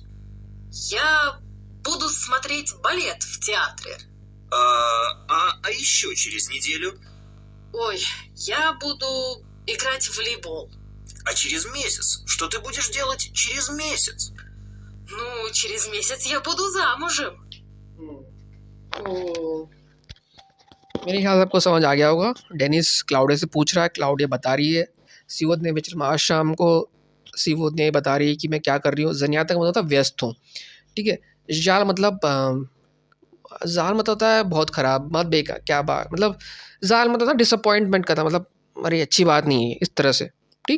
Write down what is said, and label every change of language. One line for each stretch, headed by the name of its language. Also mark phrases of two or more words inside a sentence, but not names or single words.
Russian: Я буду смотреть балет в театре. А еще через неделю? Ой, я буду играть в волейбол. А через месяц? Что ты будешь делать через месяц? Ну, через месяц я буду замужем.
Hindi: तो मेरे ख्याल से आपको समझ आ गया होगा। डेनिस क्लाउडिया से पूछ रहा है, क्लाउडिया बता रही है
Russian: сегодня вечером,
Hindi: आज शाम को सीवोदने बता रही है कि मैं क्या कर रही हूँ। ज़नियाता का मतलब होता है व्यस्त हूँ, ठीक है। ज़ाल मतलब ज़ाल मतलब होता है बहुत ख़राब, बहुत बेकार, क्या बात, मतलब ज़ाल मतलब होता है डिसअपॉइंटमेंट का था, मतलब अरे अच्छी बात नहीं है, इस तरह से, ठीक।